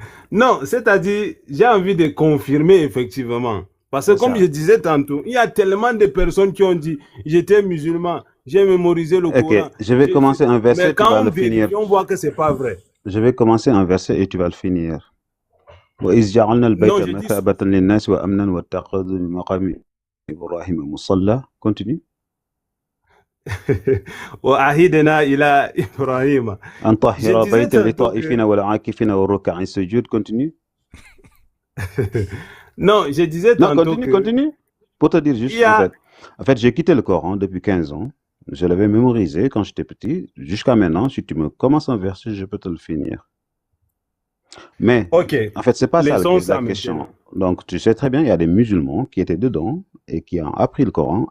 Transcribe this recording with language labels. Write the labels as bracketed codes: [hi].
[fr] Non, c'est-à-dire, j'ai envie de confirmer effectivement. Parce que comme je disais tantôt, il y a tellement de personnes qui ont dit j'étais musulman, j'ai mémorisé le Coran. Ok, je vais commencer un verset, Mais tu vas quand on le finir. vérifie, on voit que c'est pas vrai. Je vais commencer un verset et tu vas le finir. [ar] وإذ جعلنا البيت مثابة للناس وأمنا واتخذوا من مقام إبراهيم مصلى. [fr] Continue. [ar] وعهدنا إلى إبراهيم أن طهر بيتا للطائفين والعاكفين والركع السجود. [fr] Continue. Non, je disais tantôt continue. Pour te dire juste, en fait, j'ai quitté le Coran depuis 15 ans. Je l'avais mémorisé quand j'étais petit. Jusqu'à maintenant, si tu me commences un verset, je peux te le finir. Mais, en fait, c'est pas ça la question. Donc, tu sais très bien, il y a des musulmans qui étaient dedans et qui ont appris le Coran.